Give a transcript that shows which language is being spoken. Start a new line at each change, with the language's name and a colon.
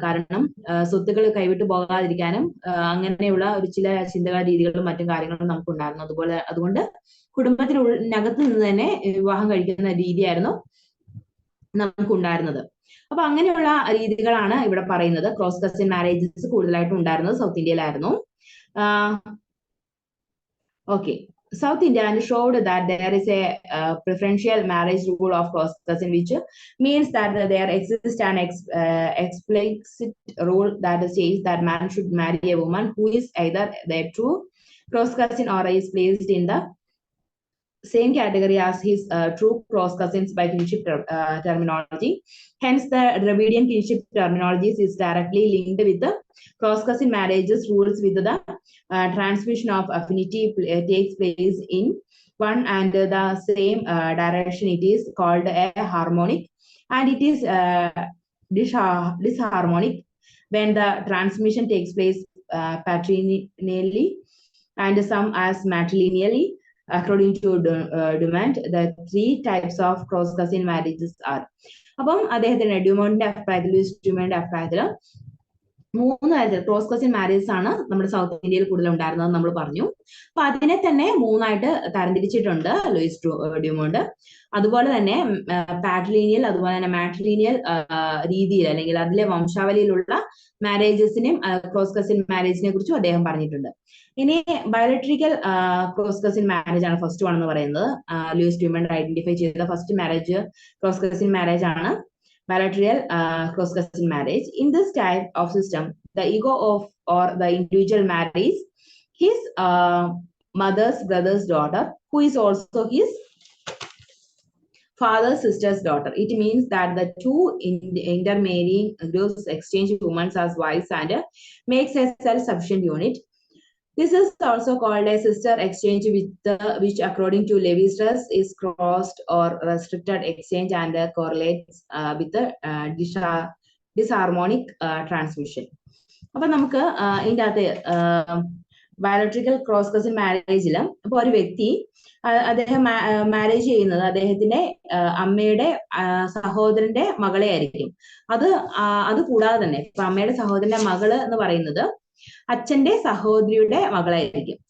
Malayalam: കാരണം സ്വത്തുക്കൾ കൈവിട്ടു പോകാതിരിക്കാനും അങ്ങനെയുള്ള ഒരു ചില ചിന്തക രീതികളും മറ്റും കാര്യങ്ങളും നമുക്കുണ്ടായിരുന്നു. അതുകൊണ്ട് കുടുംബത്തിനകത്ത് നിന്ന് തന്നെ വിവാഹം കഴിക്കുന്ന രീതിയായിരുന്നു നമുക്കുണ്ടായിരുന്നത്. അപ്പൊ അങ്ങനെയുള്ള രീതികളാണ് ഇവിടെ പറയുന്നത്. ക്രോസ് കസിൻ മാരേജസ് കൂടുതലായിട്ടും ഉണ്ടായിരുന്നത് south ഇന്ത്യയിലായിരുന്നു.
English: Okay, South India showed that there is a preferential marriage rule of cross cousin, which means that there exists an explicit rule that states that man should marry a woman who is either their true cross cousin or is placed in the same category as his true cross cousins by kinship terminology. Hence, the Dravidian kinship terminology is directly linked with the cross cousin marriages rules with the transmission of affinity takes place in one and the same direction. It is called a harmonic, and it is disharmonic when the transmission takes place patrilineally and some as matrilineally. According to Dumont, the 3 types of cross cousin marriages are.
Malayalam: അപ്പം അദ്ദേഹത്തിന്റെ ഡ്യൂമോണ്ടിന്റെ അഭിപ്രായത്തിൽ, Luis ഡ്യൂമോണ്ടിന്റെ അഭിപ്രായത്തിൽ 3 തരത്തിൽ cross cousin marriages ആണ് നമ്മുടെ south ഇന്ത്യയിൽ കൂടുതൽ ഉണ്ടായിരുന്നത് നമ്മൾ പറഞ്ഞു. അപ്പൊ അതിനെ തന്നെ 3ആയിട്ട് തരംതിരിച്ചിട്ടുണ്ട് ലൂയിസ് ഡ്യൂമോണ്ട്. അതുപോലെ തന്നെ പാട്രിലീനിയൽ, അതുപോലെ തന്നെ മാട്രിലീനിയൽ രീതിയിൽ അല്ലെങ്കിൽ അതിലെ വംശാവലിയിലുള്ള മാരേജസിനെയും ക്രോസ് കസിൻ മാരേജിനെ കുറിച്ചും അദ്ദേഹം പറഞ്ഞിട്ടുണ്ട്. ഇനി ബയോലെട്രിക്കൽ ക്രോസ് കസിൻ മാരേജ് ആണ് ഫസ്റ്റ് വൺ എന്ന് പറയുന്നത്. ലൂയിസ് ഡ്യൂമണ്ട് ഐഡന്റിഫൈ ചെയ്ത first marriage cross cousin marriage ആണ് bilateral cross cousin marriage.
English: In this type of system, the ego of or the individual marries his mother's brother's daughter, who is also his father's sister's daughter. It means that the two intermarrying groups exchange women as wives and makes a self-sufficient unit. This is also called a sister exchange, which according to Lévi-Strauss is crossed or restricted exchange and correlates with the disharmonic transmission.
Malayalam: അപ്പൊ നമുക്ക് ഇതിൻ്റെ അകത്ത് biological cross cousin മാരേജിൽ ഇപ്പൊ ഒരു വ്യക്തി അദ്ദേഹം marriage ചെയ്യുന്നത് അദ്ദേഹത്തിന്റെ അമ്മയുടെ സഹോദരന്റെ മകളെ ആയിരിക്കും. അത് കൂടാതെ തന്നെ ഇപ്പൊ അമ്മയുടെ സഹോദരന്റെ മകള് എന്ന് പറയുന്നത് അച്ഛന്റെ സഹോദരിയുടെ മകളായിരിക്കും.